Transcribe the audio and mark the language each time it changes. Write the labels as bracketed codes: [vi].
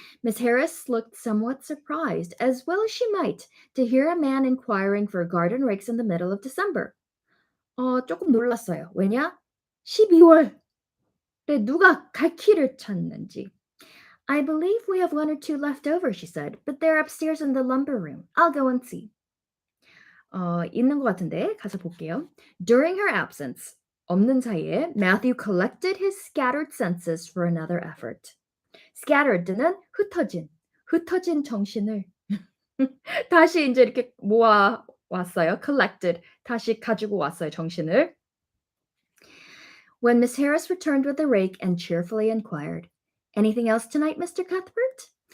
[en] Miss Harris looked somewhat surprised, as well as she might, to hear a man inquiring for garden rakes in the middle of December. [ko] 조금 놀랐어요. 왜냐? 12월에 누가 갈퀴를 찾는지. [en] I believe we have one or two left over, she said, but they're upstairs in the lumber room. I'll go and see. [ko] 있는 것 같은데 가서 볼게요. [en] During her absence, [ko] 없는 사이에 [en] Matthew collected his scattered senses for another effort. [ko] Scattered는 흩어진 정신을 다시 이제 이렇게 모아 왔어요. Collected, 다시 가지고 왔어요, 정신을. [en] When Miss Harris returned with the rake and cheerfully inquired, "Anything else tonight, Mr. Cuthbert?"